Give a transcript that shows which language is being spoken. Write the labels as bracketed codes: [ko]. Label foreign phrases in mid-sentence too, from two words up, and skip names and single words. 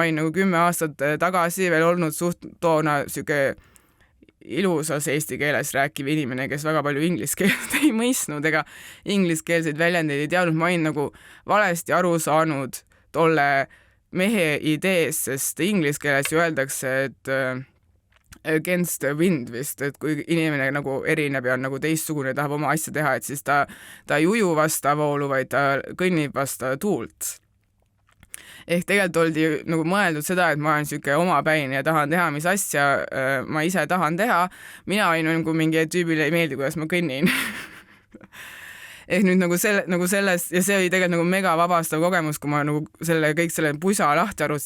[et] olin nagu 10 aastat tagasi veel olnud suht toona siuke ilusas eesti keeles rääkiv inimene, kes väga palju inglise keelt ei mõistnud ega ingliskeelseid väljendeid ei teadnud, ma olin nagu valesti aru saanud tolle mehe idees, sest inglise keeles ju öeldakse, et [en] against the wind [et] vist, et kui inimene nagu erineb ja on nagu teistsugune, tahab oma asja teha, et siis ta ei uju vasta voolu, vaid ta kõnnib vasta tuult. Ehk tegelikult oldi nagu mõeldud seda, et ma olen siuke omapäine ja tahan teha, mis asja ma ise tahan teha. Mina olin nagu mingi tüübile ei meeldi, kuidas ma kõnnin. Ehk nüüd nagu selles, ja see oli tegelikult nagu mega vabastav kogemus, kui ma nagu kõik selle pusa lahti arvasin.